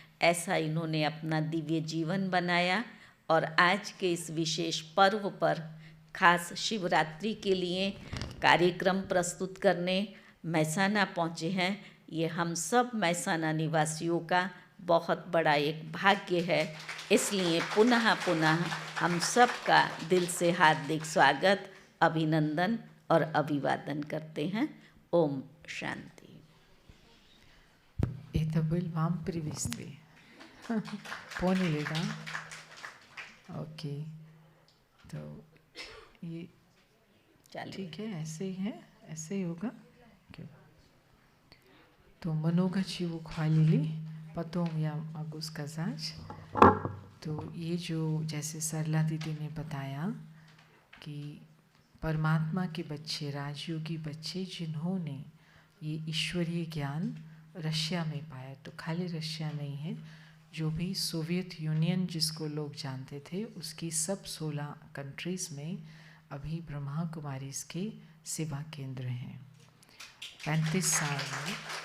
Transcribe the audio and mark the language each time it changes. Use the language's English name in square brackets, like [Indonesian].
[Hindi] ऐसा इन्होंने अपना दिव्य जीवन बनाया और आज के इस विशेष पर्व पर खास शिवरात्रि के लिए कार्यक्रम प्रस्तुत करने मैसाना पहुँचे हैं। ये हम सब मैसाना निवासियों का बहुत बड़ा एक भाग्य है। इसलिए पुनः पुनः हम सब का दिल से हार्दिक स्वागत, अभिनंदन और अभिवादन करते हैं। ओम शांति। [Russian] Это был вам приветствие. Поняли, да? [Hindi] ओके, तो ये ठीक है, ऐसे ही है, ऐसे ही होगा. [Russian] तो много чего хвалили, потом я могу сказать. [Hindi] तो ये जो जैसे सरला दीदी ने बताया कि परमात्मा के बच्चे, राजयोगी बच्चे, जिन्होंने ये ईश्वरीय ज्ञान रशिया में पाया, तो खाली रशिया नहीं है, जो भी सोवियत यूनियन जिसको लोग जानते थे उसकी सब 16 कंट्रीज़ में अभी ब्रह्मा कुमारीज़ के सेवा केंद्र हैं 35 साल में.